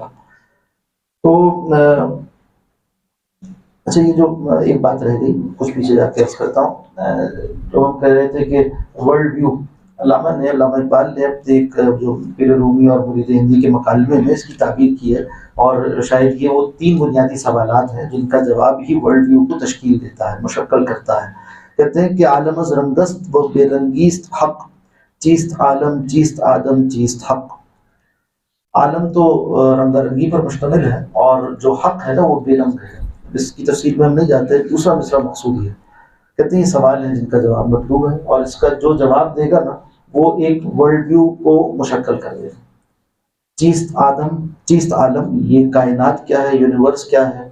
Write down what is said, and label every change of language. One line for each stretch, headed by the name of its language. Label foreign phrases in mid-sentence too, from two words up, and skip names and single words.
Urdu: تو اچھا، یہ جو ایک بات رہ گئی، کچھ پیچھے جا کے عرض کرتا ہوں، جو ہم کہہ رہے تھے کہ
English: ورلڈ ویو،
Urdu: علامہ اقبال نے ایک جو پیر رومی اور مرید ہندی کے مکالمے میں اس کی تعبیر کی ہے، اور شاید یہ وہ 3 بنیادی سوالات ہیں جن کا جواب ہی
English: ورلڈ ویو
Urdu: کو تشکیل دیتا ہے، مشکل کرتا ہے۔
Persian: کہتے ہیں کہ عالم از رنگست و بے رنگیست حق، چیست عالم چیست آدم چیست حق۔
Urdu: عالم تو رنگ رنگی پر مشتمل ہے، اور جو حق ہے نا وہ بے رنگ ہے. اس کی تفصیل میں ہم نہیں جاتے. دوسرا مصرع مقصود یہ کہتے ہیں یہ سوال ہیں جن کا جواب مطلوب ہے، اور اس کا جو جواب دے گا نا وہ ایک
English: ورلڈ ویو
Urdu: کو مشکل کر دے گا.
Persian: چیست عالم،
Urdu: یہ کائنات کیا ہے، یونیورس کیا ہے.